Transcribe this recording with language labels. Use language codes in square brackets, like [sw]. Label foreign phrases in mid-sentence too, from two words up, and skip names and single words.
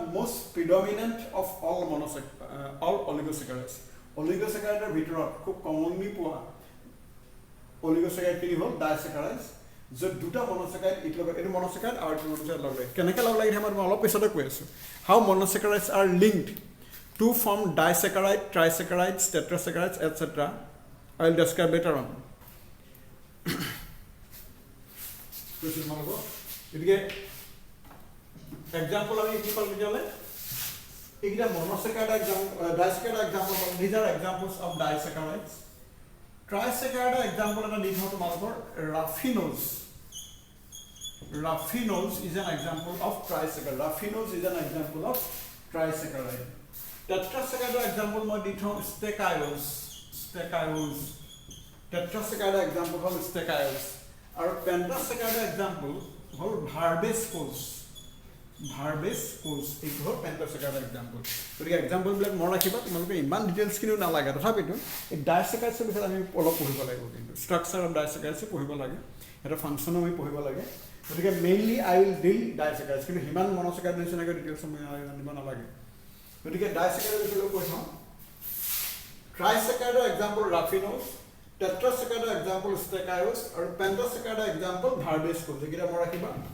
[en] most predominant of all all oligosaccharides [as] অলিগোসেকাৰাইডৰ ভিতৰত খুব কমনলি পোৱা অলিগোসেকাৰাইড কি হ'ল ডাইসেকাৰাইডছ য'ত দুটা মনোসেকাৰাইড এইটো মনোসেকাৰাইড আৰু এইটো মনোসেকাৰাইড লগ লাগে কেনেকৈ লগ লাগে মই অলপ পিছতে কৈ আছোঁ [en] how monosaccharides are linked to form disaccharide trisaccharides tetrasaccharides etcetera I will describe later on [as] কৈছোঁ তোমালোকক গতিকে এক্সাম্পল আমি কি পালোঁ তেতিয়াহ'লে এইকেইটা [en] monosaccharide disaccharide example these are examples of disaccharides trisaccharide example [as] এটা দি থওঁ তোমালোকৰ ৰাফিনোজ [en] is an example of trisaccharide raffinose is an example of trisaccharide tetrasaccharide example [as] মই দি থওঁ [en] stachyose tetrasaccharide example হ'ল stachyose আৰু pentasaccharide example হ'ল ভাৰ্বেসকোজ [as] এইটো হ'ল [en] pentasaccharide example [as] গতিকে এক্সাম্পলবিলাক মনত ৰাখিবা তোমালোকে ইমান ডিটেইলছখিনিও নালাগে তথাপিতো এই ডাইসেকাৰাইডছৰ বিষয়ে আমি অলপ পঢ়িব লাগিব কিন্তু [en] structure of disaccharides [as] পঢ়িব লাগে এটা ফাংচনো আমি পঢ়িব লাগে গতিকে [en] mainly I will deal disaccharides [as] কিন্তু সিমান মনোসেকাৰাইড নিচিনাকৈ ডিটেইলছ আমি আনিব নালাগে গতিকে ডাইসেকাৰাইডৰ বিষয়ে কৈ চাওঁ ট্ৰাইসেকাৰাইডৰ এক্সাম্পল ৰাফিনোজ টেট্ৰাসেকাৰাইডৰ এক্সাম্পল ষ্টেকায়োজ আৰু পেণ্টাসাকাৰাইডৰ এক্সাম্পল ভাৰ্বেসকোজ এইকেইটা মনত ৰাখিবা